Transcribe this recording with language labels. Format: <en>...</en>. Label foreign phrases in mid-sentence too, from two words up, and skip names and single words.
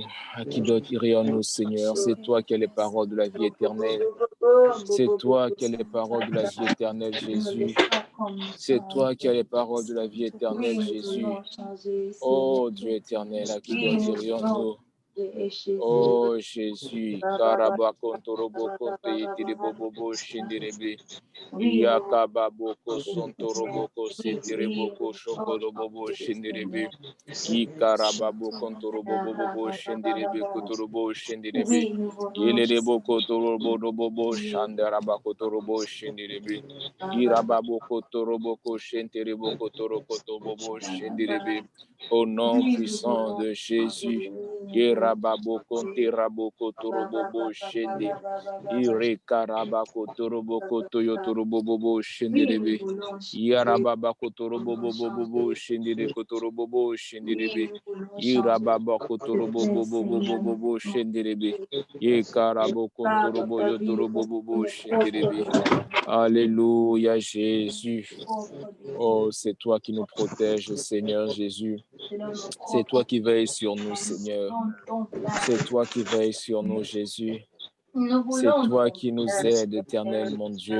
<fr>À qui d'autre irions-nous, Seigneur? C'est toi qui as les paroles de la vie éternelle. C'est toi qui as les paroles de la vie éternelle, Jésus. C'est toi qui as les paroles de la vie éternelle, Jésus. Oh Dieu éternel, à qui d'autre irions-nous? Oh Jésus, Karaba Kontorobo Konte Yeterebobo Shinderebe, Yakababoko Sontoroboko Setereboko Shokorobobo Shinderebe, Ikarababo Kontorobobo Shinderebe Kotorobo Shinderebe, Yelerebo Torobo Shandarabako Torobo Shinderebe, Irababo Kotoroboko Shintereboko Torokotobobo Shinderebe. Au nom puissant de Jésus, Yerababo konte raboko torobobo shende. Irekarabako toroboko toyotorobobo shenderebe. Yarababako torobobobobo shendere kotorobobo shenderebe. Irababako torobobobobobo shenderebe. Yekaraboko torobo yotorobobo shenderebe. Alléluia Jésus. Oh, c'est toi qui nous protèges, Seigneur Jésus. C'est toi qui veilles sur nous, Seigneur. C'est toi qui veilles sur nous, Jésus. C'est toi qui nous aides, éternel, mon Dieu.</fr>